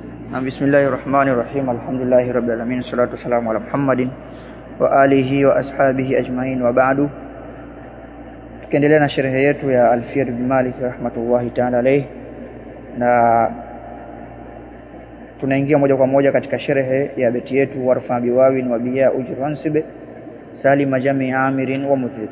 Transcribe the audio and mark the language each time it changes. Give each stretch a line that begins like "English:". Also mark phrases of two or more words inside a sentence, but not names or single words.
Arabic: بسم الله الرحمن الرحيم. الحمد لله رب العالمين. الصلاة والسلام على محمد وعلى آله وأصحابه أجمعين وبعد.
Swahili: Tukiendelea na sherehe yetu ya Alfiyat ibn Malik
Arabic: رحمة الله تعالى عليه,
Swahili: na tunaingia moja kwa moja katika sherehe ya beti yetu
Arabic: وارفع بواو وبيا اجرر وانصب سالم جمع عامر ومذنب.